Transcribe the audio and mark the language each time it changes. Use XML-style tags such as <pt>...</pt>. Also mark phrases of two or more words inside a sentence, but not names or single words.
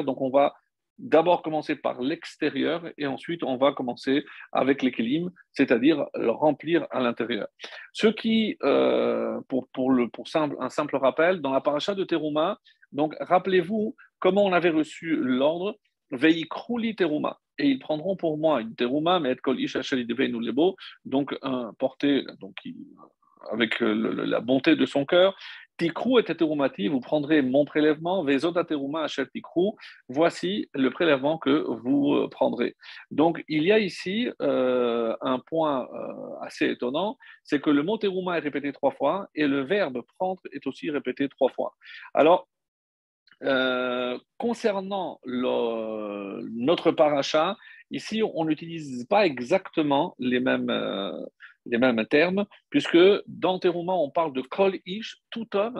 <fr>Donc, on va d'abord commencer par l'extérieur et ensuite on va commencer avec les kelim, c'est-à-dire le remplir à l'intérieur. Ce qui, un simple rappel, dans la paracha de Teruma, donc rappelez-vous comment on avait reçu l'ordre,</fr> <he>ויקחו לי תרומה.</he> <fr>Et ils prendront pour moi une teruma, mais</fr> <he>את כל איש אשר ידבנו לבו,</he> <fr>donc un porté, donc avec la bonté de son cœur.</fr> <he>תקחו את תרומתי,</he> <fr>vous prendrez mon prélèvement,</fr> <he>וזאת תרומה אשר תקחו,</he> <fr>voici le prélèvement que vous prendrez. Donc il y a ici un point assez étonnant, c'est que le mot teruma est répété 3 fois et le verbe prendre est aussi répété 3 fois. Alors, concernant notre paracha, ici, on n'utilise pas exactement les mêmes termes, puisque dans Teruma, on parle de</fr> <he>כל איש,</he> <fr>tout homme.</fr>